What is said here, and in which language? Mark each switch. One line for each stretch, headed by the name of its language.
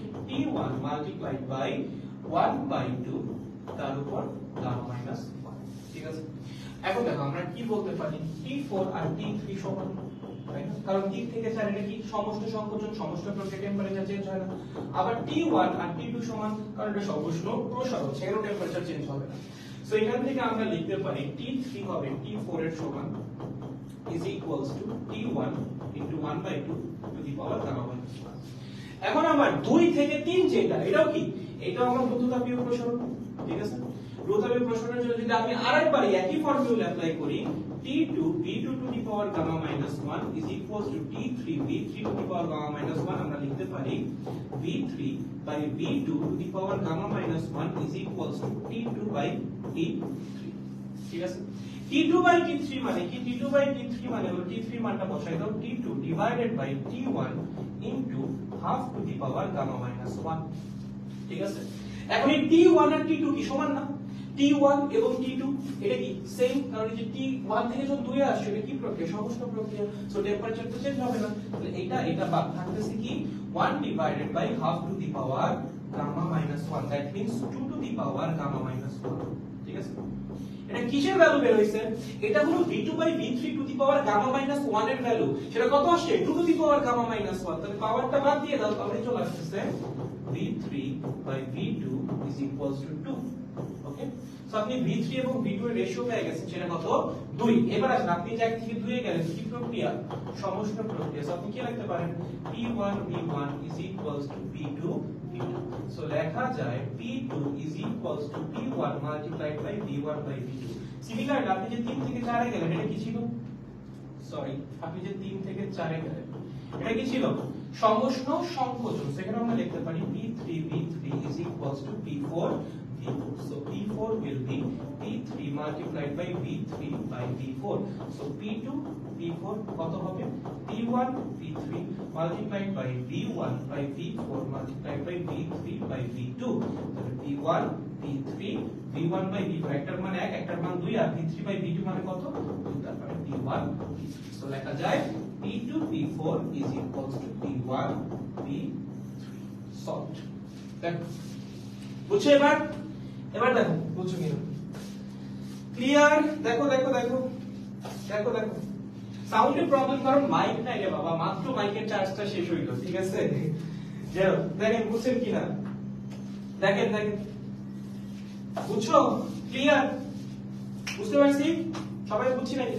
English: T1 multiplied by 1 by 2
Bangla: তার উপর gamma minus 1, ঠিক আছে? এখন দেখো আমরা কি বলতে পারি, T4 আর T3 সমান, তাই না? কারণ 3 থেকে 4 এটা কি সমষ্টি সংকোচন, সমষ্টি প্রক্রিয়া টেম্পারেচার চেঞ্জ হয় না। আবার T1 আর T2 সমান, কারণ এটা সমষ্টি প্রসারণ, সেখানেও টেম্পারেচার চেঞ্জ হবে না। সো এখান থেকে আমরা লিখতে পারি T3 হবে T4 এর সমান
English: is equals to T1 into 1 by 2 to the power gamma minus 1।
Bangla: এখন আমার 2 থেকে 3 যেটা, এটাও কি? এটাও আমার রুদ্ধতাপীয় প্রসারণ, ঠিক আছে? রুদ্ধতাপীয় প্রসারণের জন্য যদি আমি আরেকবার একই ফর্মুলা অ্যাপ্লাই করি,
English: T2 V2 to the power gamma minus 1 is equals to T3 V3 to the power gamma minus 1,
Bangla: আমরা লিখতে পারি
English: V3 by V2 to the power gamma minus 1 is equals to T2 by T3,
Bangla: ঠিক আছে?
English: T2 by T3 মানে কি? T2 by T3
Bangla: মানে হলো T3 মানটা বসাই দাও,
English: T2 divided by T1 into half to the power gamma minus 1,
Bangla: ঠিক আছে? এখন এই T1 আর T2 কি সমান না? T1 এবং T2 এটা কি সেম, কারণ এই যে T1 থেকে যখন 2 এ আসছে এটা কি প্রক্রিয়া? সমষ্টি প্রক্রিয়া, সো টেম্পারেচার তো চেঞ্জ হবে না। তাহলে এটা বাদ থাকতেছে কি?
English: 1 divided by half to the power gamma minus 1, that means 2 to the power gamma minus 1,
Bangla: ঠিক আছে? এটা কিসের ভ্যালু বের হইছে? এটা হলো V2 by V3 to the power gamma minus 1 এর ভ্যালু। সেটা কত আসছে? 2 to the power gamma minus 1। তাহলে পাওয়ারটা বাদ দিয়ে দাও, তাহলে চলে আসছে
English: V3 by V2 is equals to 2।
Bangla: Okay, so আপনি V3 এবং V2 এর রেশিও পেয়ে গেছেন, সেটা কত? 2। এবার আসলে আপনি যে 1 থেকে 2 এ গেলেন, কি প্রক্রিয়া? সমষ্টি প্রক্রিয়া। সো আপনি কি লিখতে পারেন?
English: P1 V1 is equals to P2 V2।
Bangla: So লেখা যায়
English: P2 is equals to P1 multiplied by V1 by V2।
Bangla: Similar আপনি যে 3 থেকে 4 এ গেলেন, এটা কি ছিল? সরি, আপনি যে 3 থেকে 4 এ গেলেন, এটা কি ছিল? সমষ্টি সংকোচন। সেখানে আমরা লিখতে পারি
English: P3 V3 is equals to P4 V4। So P4 will be P3 multiplied by V3 by V4। So P2 P4
Bangla: কত হবে?
English: P1 P3 multiplied by V1 by V4 multiplied by V3 by V2।
Bangla: তাহলে P1 P3 V1 by V4, একটার মান 1, একটার মান 2, আর V3 by V2 মানে কত? 2, তারপরে P1 P3।
English: So লেখা যায় P2 P4 is equals to P1 P3 solved।
Bangla: দেখো বুঝছো? এবার দেখো বুঝছো কিনা? ক্লিয়ার? দেখো দেখো দেখো দেখো দেখো সাউন্ডের প্রবলেম, কারণ মাইক নাই রে বাবা, মাত্র মাইকের চার্জটা শেষ হইলো, ঠিক আছে? যাও দেখেন বুঝছেন কিনা, দেখেন দেখেন বুঝছো? ক্লিয়ার? বুঝতে পারছি? সবাই বুঝছি নাকি?